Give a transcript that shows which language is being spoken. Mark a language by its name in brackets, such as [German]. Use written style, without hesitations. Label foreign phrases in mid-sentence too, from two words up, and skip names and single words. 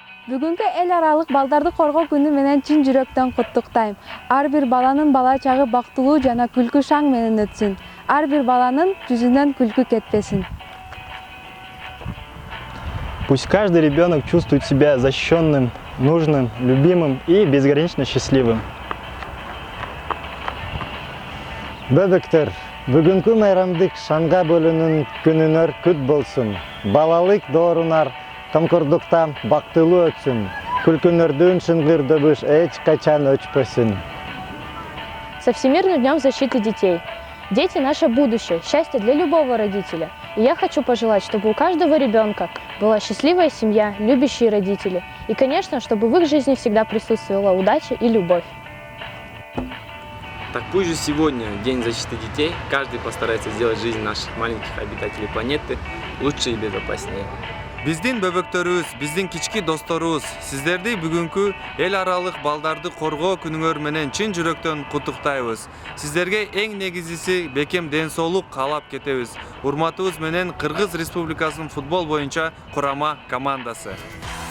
[Kyrgyz] Бүгүнкү эл аралык балдарды коргоо күнү менен чын жүрөктөн куттуктайм. Ар бир баланын бала чагы бактылуу жана күлкү шаң менен өтсүн. Ар бир баланын жүзүнөн күлкү кетпесин. [Russian] Пусть каждый ребенок чувствует себя защищенным, нужным, любимым и безгранично счастливым. [Kyrgyz] Бөбөктөр, бүгүнкү майрамдык шанга бөлүүнүн күнүнөр күт болсун. Балалык доорунар комкордуктан бактылуу өтсүн. Күлкүнөрдүн шынгыр добуш эч качан өчпөсүн. [Russian] Со Всемирным днем защиты детей. Дети – наше будущее, счастье для любого родителя. И я хочу пожелать, чтобы у каждого ребенка была счастливая семья, любящие родители. И, конечно, чтобы в их жизни всегда присутствовала удача и любовь. Так пусть же сегодня, День защиты детей, каждый постарается сделать жизнь наших маленьких обитателей планеты лучше и безопаснее. [Kyrgyz] Биздин бөбөктөрүбүз, биздин кички досторубуз, сиздерди бүгүнкү эл аралык балдарды коргоо күнүңөр менен чын жүрөктөн куттуктайбыз. Сиздерге эң негизгиси бекем ден соолук каалап кетебиз. Урматыбыз менен Кыргыз Республикасынын футбол боюнча курама командасы.